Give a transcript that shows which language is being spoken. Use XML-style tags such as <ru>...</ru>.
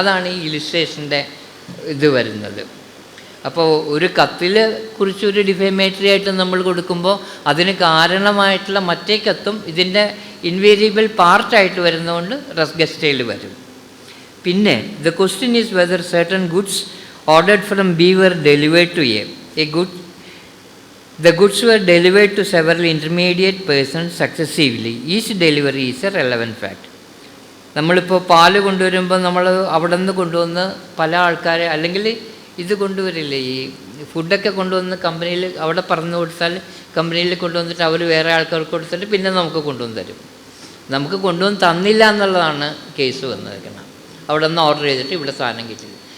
<ml>അതാണ് ഈ ഇലിസ്ട്രേഷൻ്റെ ഇത് വരുന്നത്. അപ്പോൾ ഒരു കത്തിൽ കുറിച്ചൊരു ഡിഫേമേറ്ററി ആയിട്ട് നമ്മൾ കൊടുക്കുമ്പോൾ അതിന് കാരണമായിട്ടുള്ള മറ്റേ കത്തും ഇതിൻ്റെ ഇൻവേരിയബിൾ പാർട്ടായിട്ട് വരുന്നതുകൊണ്ട് റെസ്ഗസ്റ്റയിൽ വരും.</ml> <en>പിന്നെ the question is whether certain goods ordered from B were delivered to a good. The goods were delivered to several intermediate persons successively. Each delivery is a relevant fact.</en> <ml>നമ്മളിപ്പോൾ പാല് കൊണ്ടുവരുമ്പോൾ നമ്മൾ അവിടെ നിന്ന് കൊണ്ടുവന്ന് പല ആൾക്കാരെ, അല്ലെങ്കിൽ ഇത് കൊണ്ടുവരില്ലേ, ഈ ഫുഡൊക്കെ കൊണ്ടുവന്ന് കമ്പനിയിൽ അവിടെ പറഞ്ഞു കൊടുത്താൽ കമ്പനിയിൽ കൊണ്ടുവന്നിട്ട് അവർ വേറെ ആൾക്കാർക്ക് കൊടുത്തിട്ട് പിന്നെ നമുക്ക് കൊണ്ടുവന്ന് തരും. നമുക്ക് കൊണ്ടുവന്ന് തന്നില്ല എന്നുള്ളതാണ് കേസ് വന്നിരിക്കുന്നത്. അവിടെ നിന്ന് ഓർഡർ ചെയ്തിട്ട് ഇവിടെ സാധനം കിട്ടില്ല.</ml>